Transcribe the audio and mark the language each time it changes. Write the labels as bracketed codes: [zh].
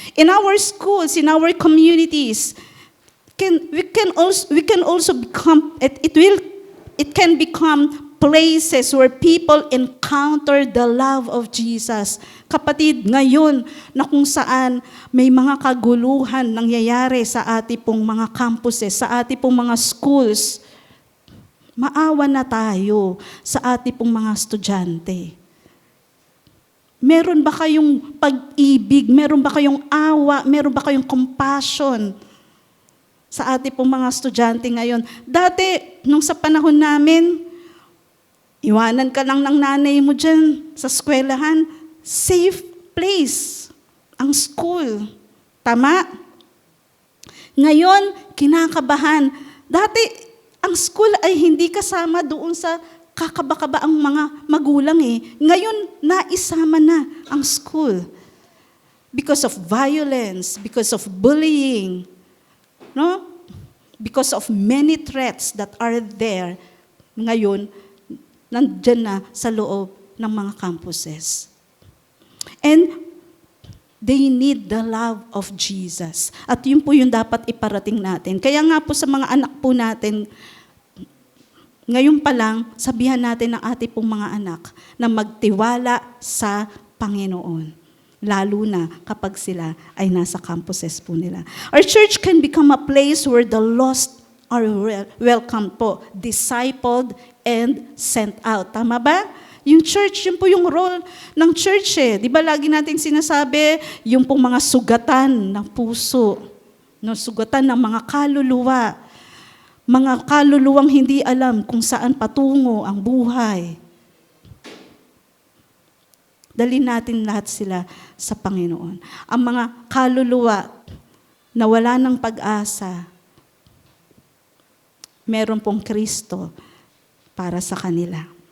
[en] In our schools, in our communities, we can also become, it can become places where people encounter the love of Jesus. [tl] Kapatid, ngayon na kung saan may mga kaguluhan nangyayari sa ating pong mga campuses, sa ating pong mga schools, maawa na tayo sa ating pong mga estudyante. Meron ba kayong pag-ibig? Meron ba kayong awa? Meron ba kayong compassion sa ating pong mga estudyante ngayon? Dati, nung sa panahon namin, iwanan ka lang ng nanay mo dyan sa eskwelahan. [en] Safe place ang school. Tama? [tl] Ngayon, kinakabahan. Dati, ang school ay hindi kasama doon sa kakaba-kaba ang mga magulang eh. Ngayon, naisama na ang school. [en] Because of violence, because of bullying, no? Because of many threats that are there. [tl] Ngayon, nandyan na sa loob ng mga campuses. [en] And they need the love of Jesus. [tl] At yun po yung dapat iparating natin. Kaya nga po sa mga anak po natin, ngayon pa lang, sabihan natin ng ating pong mga anak na magtiwala sa Panginoon. Lalo na kapag sila ay nasa campuses po nila. [en] Our church can become a place where the lost are welcome po, discipled and sent out. [tl] Tama ba? Yung church, yun po yung role ng church eh. Di ba lagi natin sinasabi, yung pong mga sugatan ng puso, no, sugatan ng mga kaluluwa, mga kaluluwang hindi alam kung saan patungo ang buhay. Dalhin natin lahat sila sa Panginoon. Ang mga kaluluwa na wala ng pag-asa, meron pong Kristo para sa kanila.